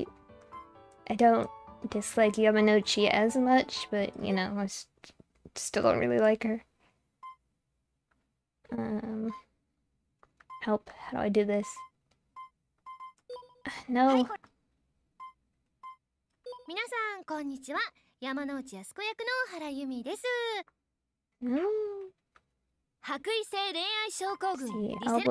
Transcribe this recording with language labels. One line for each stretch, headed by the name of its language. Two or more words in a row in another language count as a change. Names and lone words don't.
English: I don't dislike Yamanouchi as much, but you know, still don't really like her. Help, how do I do this? No.
Japanese: 皆さんこんにちは。山之内靖子役の原由美です。
English: No.
Japanese: 白衣性恋愛症候群
English: See,
Japanese: リセラ